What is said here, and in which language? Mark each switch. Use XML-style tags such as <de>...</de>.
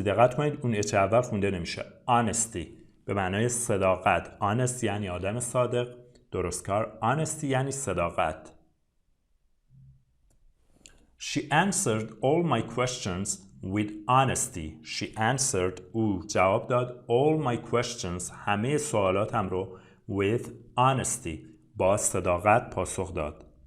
<fa>دقت کنید اون اچ اول خونده نمیشه. honesty به معنای صداقت. honest یعنی آدم صادق، درستکار. honesty یعنی صداقت.</fa> <en>She answered all my questions with honesty. She answered</en> <fa>او جواب داد</fa> <en>all my questions</en> <fa>همه سوالاتم رو</fa> <en>with honesty</en> <fa>با صداقت پاسخ داد.</fa>